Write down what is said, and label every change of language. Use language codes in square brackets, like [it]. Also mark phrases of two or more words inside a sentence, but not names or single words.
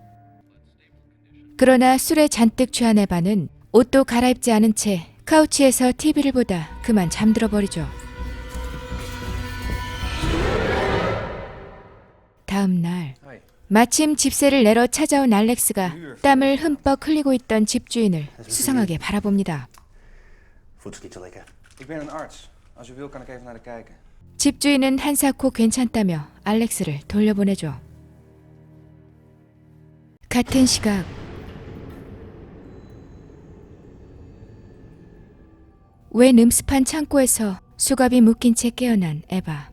[ko] 그러나 술에 잔뜩 취한 에바는 옷도 갈아입지 않은 채 카우치에서 TV를 보다 그만 잠들어 버리죠. 다음 날 [nl] Hoi. [ko] 마침 집세를 내러 찾아온 알렉스가 땀을 흠뻑 흘리고 있던 집주인을 수상하게 바라봅니다. [nl] Voelt zich niet zo lekker. Ik ben een arts. Als u wil kan ik even naar de kijken. [ko] 집주인은 한사코 괜찮다며 알렉스를 돌려보내죠. 같은 시각 웬 음습한 창고에서 수갑이 묶인 채 깨어난 에바.